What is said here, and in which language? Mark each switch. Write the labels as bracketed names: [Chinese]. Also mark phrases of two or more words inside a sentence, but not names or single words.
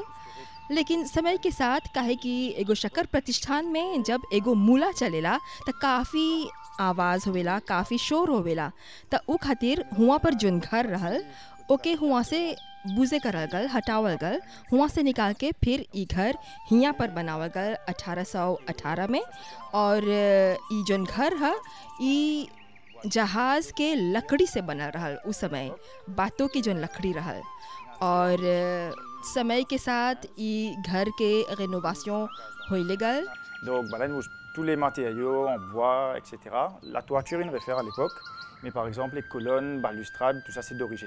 [Bhojpuri] लेकिन समय के साथ काहे कि एगो शक्कर प्रतिष्ठान में जब एगो मूला चलेला तो काफ़ी आवाज़ होवेला, काफ़ी शोर होवेला, तो उ खातिर हुआ पर जोन घर रहल ओके हुआ से बुझे करल गल, हटावल गल, हुआ से निकाल के फिर ई घर हियाँ पर बनावल गल 1818 में। और ई जोन घर है ई जहाज़ के लकड़ी से बनल रहल, उस समय बातों की जोन लकड़ी रहल। और समय के साथ ई घर के रेनोवेशन होइले गल। [French] Donc, là, nous, tous les matériaux en bois, etc. La toiture, il réfère à l'époque, mais par exemple, les colonnes, balustrades, tout ça, c'est d'origine.